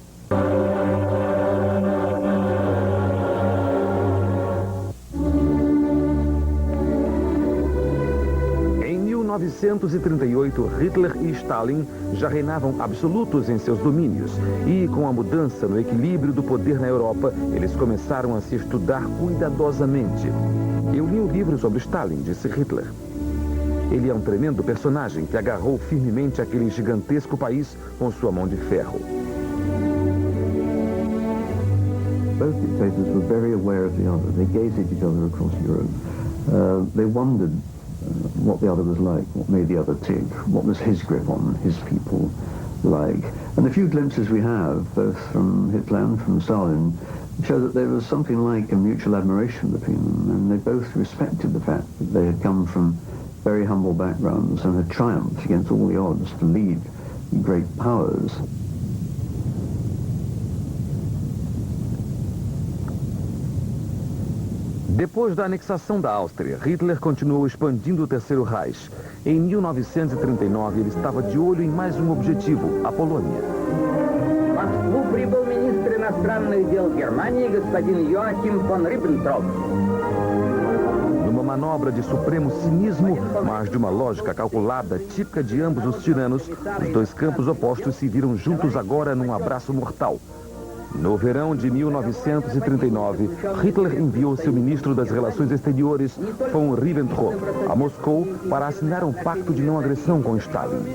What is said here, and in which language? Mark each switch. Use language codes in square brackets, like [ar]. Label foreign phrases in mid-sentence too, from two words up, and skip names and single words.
[pt] Em 1938, Hitler e Stalin já reinavam absolutos em seus domínios e, com a mudança no equilíbrio do poder na Europa, eles começaram a se estudar cuidadosamente. Eu li um livro sobre Stalin, disse Hitler. Ele é um tremendo personagem que agarrou firmemente aquele gigantesco país com sua mão de ferro. [en] Both dictators were very aware of the other. They gazed at each other across Europe. They wondered what the other was like, what made the other tick, what was his grip on his people like. And the few glimpses we have, both from Hitler and from Stalin, show that there was something like a mutual admiration between them, and they both respected the fact that they had come from very humble backgrounds and had triumphed against all the odds to lead great powers. [pt] Depois da anexação da Áustria, Hitler continuou expandindo o Terceiro Reich. Em 1939, ele estava de olho em mais um objetivo, a Polônia. [ru] Москву прибыл министр иностранных дел Германии господин Йоахим фон Риббентроп. [pt] Numa manobra de supremo cinismo, mas de uma lógica calculada, típica de ambos os tiranos, os dois campos opostos se viram juntos agora num abraço mortal. No verão de 1939, Hitler enviou seu ministro das Relações Exteriores, von Ribbentrop, a Moscou para assinar um pacto de não agressão com Stalin.